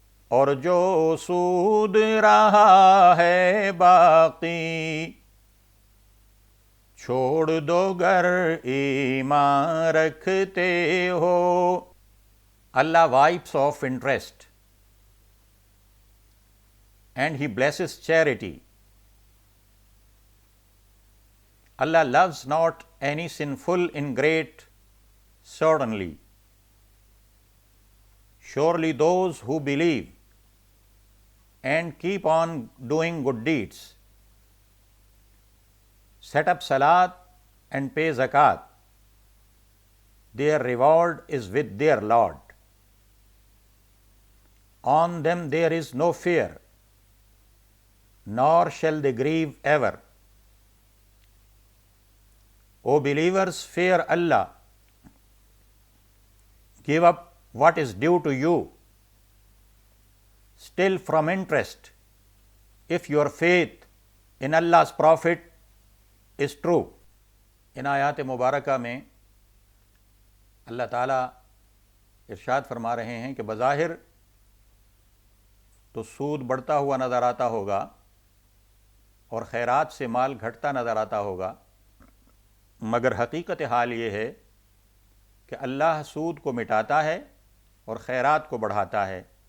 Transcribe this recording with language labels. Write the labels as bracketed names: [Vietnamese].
[Urdu] اور جو سود رہا ہے باقی چھوڑ دو گر ایمان رکھتے ہو۔ اللہ [English] wipes off interest and He blesses charity. Allah loves not any sinful ingrate, certainly. Surely those who believe and keep on doing good deeds, set up salat and pay zakat, their reward is with their Lord. On them there is no fear, nor shall they grieve ever. O believers, fear Allah. Give up what is due to you, still from interest, if your faith in Allah's Prophet is true. [Urdu] ان آیات مبارکہ میں اللہ تعالیٰ ارشاد فرما رہے ہیں کہ بظاہر تو سود بڑھتا ہوا نظر آتا ہوگا اور خیرات سے مال گھٹتا نظر آتا ہوگا، مگر حقیقت حال یہ ہے کہ اللہ سود کو مٹاتا ہے اور خیرات کو بڑھاتا ہے۔